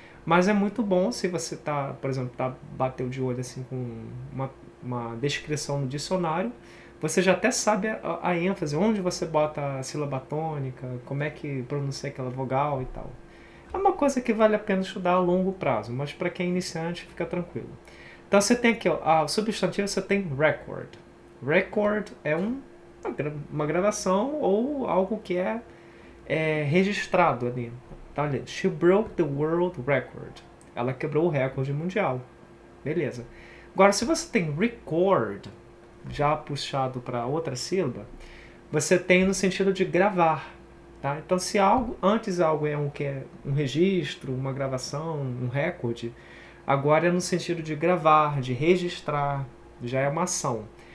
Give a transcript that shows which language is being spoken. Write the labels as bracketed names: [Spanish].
[Portuguese] Mas é muito bom se você tá, por exemplo, bateu de olho assim com uma descrição no dicionário, você já até sabe a ênfase, onde você bota a sílaba tônica, como é que pronuncia aquela vogal e tal. É uma coisa que vale a pena estudar a longo prazo, mas para quem é iniciante, fica tranquilo. Então você tem aqui, ó, o substantivo você tem record. Record é uma gravação ou algo que é registrado ali. Tá ali. [English] She broke the world record. [Portuguese] Ela quebrou o recorde mundial. Beleza. Agora, se você tem record, já puxado para outra sílaba, você tem no sentido de gravar. Tá? Então, se antes algo é um registro, uma gravação, um recorde, agora é no sentido de gravar, de registrar, já é uma ação.